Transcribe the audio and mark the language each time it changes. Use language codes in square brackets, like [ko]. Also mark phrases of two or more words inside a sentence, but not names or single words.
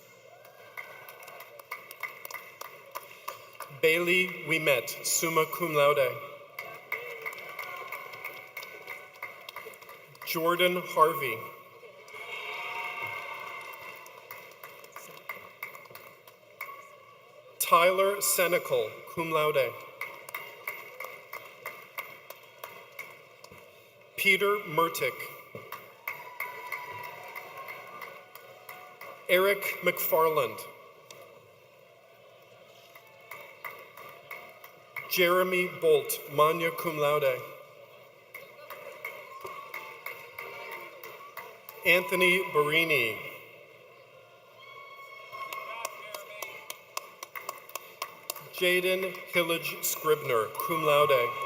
[en] Bailey Wimet, [la] summa cum laude. [en] Jordan Harvey. Tyler Senecal, [la] cum laude. [en] Peter Mertick. Eric McFarland. Jeremy Bolt, [la] magna cum laude. [en] Anthony Barini. Jaden Hillage Scribner, [la] cum laude.